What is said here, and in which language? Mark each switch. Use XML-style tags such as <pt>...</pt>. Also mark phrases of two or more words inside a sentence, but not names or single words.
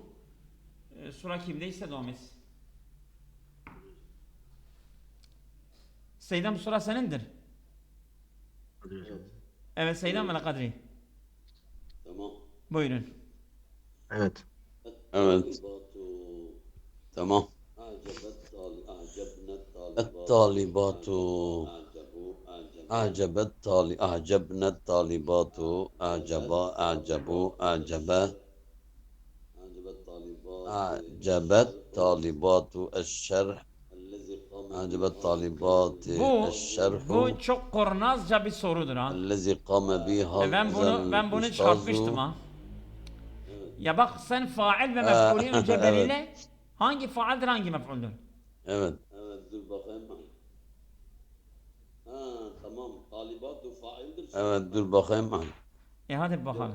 <tr>Sıra kimdeyse devam etsin. Seydam bu sıra senindir. Evet Seydam ve Kadri. Tamam. Buyurun. Evet. Evet. Tamam.</tr> <ar>الطالبات أعجبنا الطالبات أعجبت طالبات الشرح أعجبت طالبات الشرح</ar> <tr>Bu çok kurnazca bir sorudur ha.</tr> <ar>الذي قام به</ar> <tr>Ben bunu çarpmıştım ha. Ya bak sen fail ve mef'ulün önce belirle. Hangi faildir hangi mef'uldür? Evet. Evet dur bakayım. Tamam. Talibatu faildir. Evet dur bakayım. Hadi bakalım.</tr>